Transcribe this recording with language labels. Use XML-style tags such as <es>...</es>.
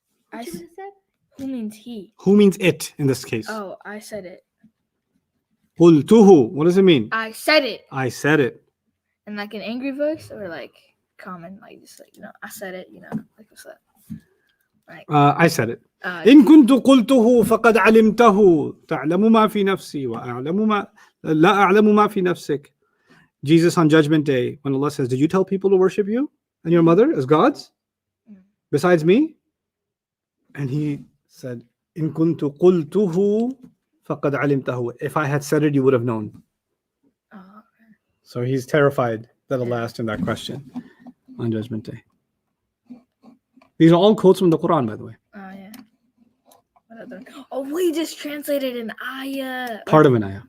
<en>What you just said? Who means he? Who means it in this case? Oh, I said it. Qultuhu. What does it mean? I said it. I said it. In like an angry voice or like common, like just like I said it. Like what's that? Like I said it.</en> <ar>إن كنت قلته فقد علمته تعلم ما في نفسي وأعلم ما لا أعلم ما في نفسك.</ar> <en>Jesus on Judgment Day, when Allah says, did you tell people to worship you and your mother as gods besides me? And he said,</en> <ar>إن كنت قلته فقد علمته.</ar> <en>If I had said it, you would have known. Oh, okay. So he's terrified that Allah asked him that question on Judgment Day. These are all quotes from the Quran, by the way. Oh yeah. What other? Oh, we just translated an ayah. Part of an ayah.</en>